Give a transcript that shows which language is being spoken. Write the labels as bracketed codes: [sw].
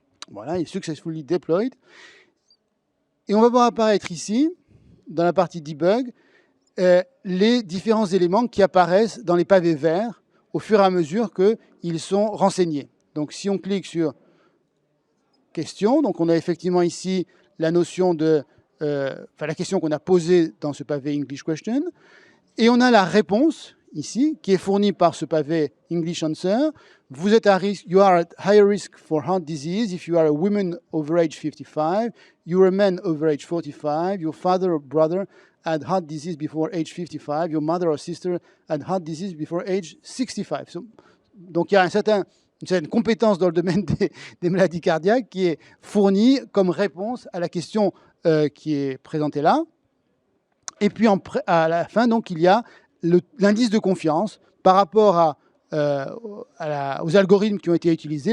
[fr] Voilà, il est [en] successfully deployed. [fr] Et on va voir apparaître ici, dans la partie debug, les différents éléments qui apparaissent dans les pavés verts au fur et à mesure qu'ils sont renseignés. Donc, si on clique sur question, donc on a effectivement ici la notion de la question qu'on a posée dans ce pavé English Question, et on a la réponse ici qui est fournie par ce pavé English Answer. Vous êtes à risque, [en] you are at higher risk for heart disease if you are a woman over age 55, you're a man over age 45, your father or brother had heart disease before age 55, your mother or sister had heart disease before age 65. [fr] Donc il y a une certaine compétence dans le domaine des maladies cardiaques qui est fournie comme réponse à la question qui est présentée là. Et puis à la fin, donc, il y a l'indice de confiance par rapport aux algorithmes qui ont été utilisés.